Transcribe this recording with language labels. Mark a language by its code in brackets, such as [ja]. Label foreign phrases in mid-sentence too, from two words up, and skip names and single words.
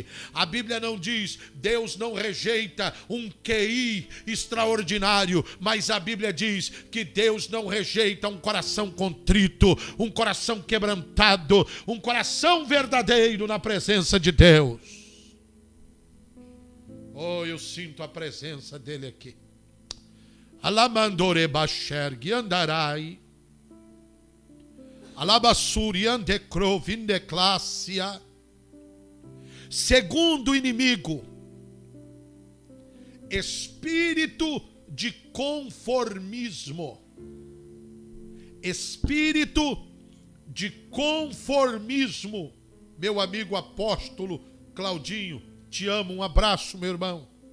[pt] A Bíblia não diz, Deus não rejeita um QI extraordinário, mas a Bíblia diz que Deus não rejeita um coração contrito, um coração quebrantado, um coração verdadeiro na presença de Deus. Oh, eu sinto a presença dele aqui. Alamandore bashergi andarai. Alabassuri andecro vindeclácia. Segundo inimigo, espírito de conformismo. Espírito de conformismo. Meu amigo apóstolo Claudinho, te amo, um abraço, meu irmão.